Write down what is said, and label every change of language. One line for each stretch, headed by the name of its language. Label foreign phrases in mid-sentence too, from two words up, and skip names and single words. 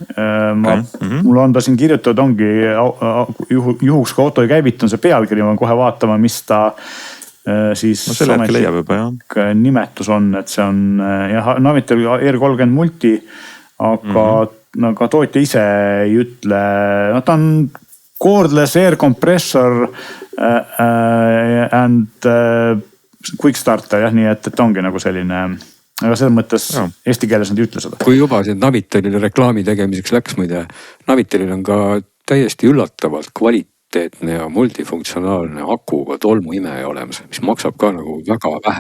Estonian: Mul on ta siin kirjutatud, ongi juhuks kui auto ei käivita, on see pealkiri, ma kohe vaatama, mis ta siis nimetus on, et see on Navitel ER30 Multi, aga tootja ise ei ütle, ta on
English: cordless air compressor and quick starter,
Estonian: jah, nii et ongi nagu selline aga selles mõttes eesti keeles nad ei ütle seda. kui juba siin Navitelile reklaami tegemiseks läks, muide, Navitelil on ka täiesti üllatavalt kvaliteetne ja multifunktsionaalne akuga tolmuimeja olemas, mis maksab ka nagu väga vähe.